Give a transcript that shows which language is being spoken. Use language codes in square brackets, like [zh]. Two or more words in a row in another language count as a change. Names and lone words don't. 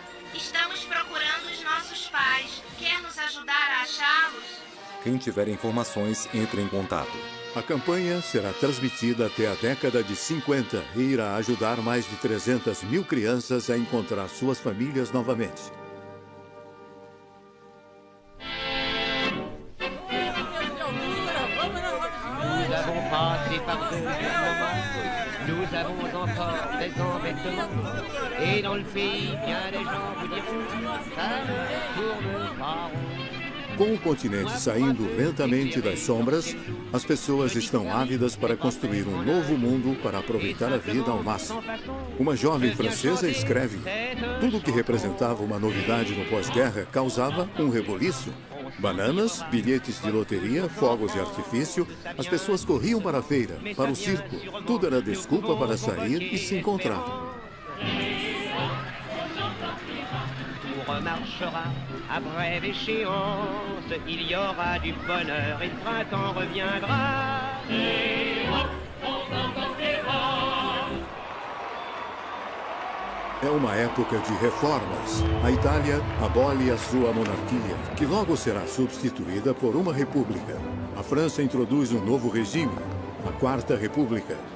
[pt] Estamos procurando os nossos pais. Quer nos ajudar a achá-los? Quem tiver informações, entre em contato. A campanha será transmitida até a década de 50 e irá ajudar mais de 300 mil crianças a encontrar suas famílias novamente. [fr] Nous avons passé par de durs moments, nous avons encore des embêtements, et dans le pays, bien des gens vous diront, ça ne tourne pas rond. [pt] Com o continente saindo lentamente das sombras, as pessoas estão ávidas para construir um novo mundo para aproveitar a vida ao máximo. Uma jovem francesa escreve: tudo o que representava uma novidade no pós-guerra causava um reboliço. Bananas, bilhetes de loteria, fogos de artifício, as pessoas corriam para a feira, para o circo. Tudo era desculpa para sair e se encontrar. [fr] Remarchera à brève échéance, il y aura du bonheur et le printemps reviendra. [pt] É uma época de reformas. A Itália abole a sua monarquia, que logo será substituída por uma república. A França introduz um novo regime, a Quarta República.